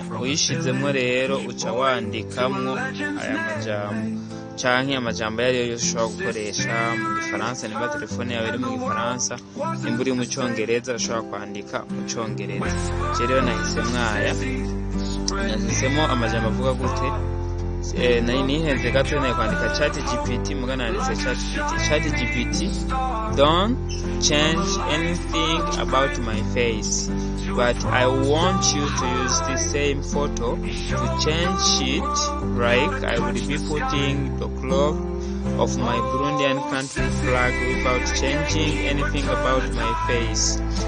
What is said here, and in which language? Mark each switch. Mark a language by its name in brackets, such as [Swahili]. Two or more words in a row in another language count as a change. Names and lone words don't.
[Rundi] Uyishizemwo rero uca wandikamwo aya majambo canke amajambo yari yose ushobora gukoresha mu Gifaransa. Niba telefone yawe iri mu Gifaransa, nimba uri mu Congereza ushobora kwandika mu Congereza. Rero nahisemo amajambo avuga gute. Nihenze gato nayo kwandika ChatGPT, mugana nanditse ChatGPT, [English] don't change anything about my face, but I want you to use the same photo to change it, like I would be putting the cloth of my Burundian country flag without changing anything about my face.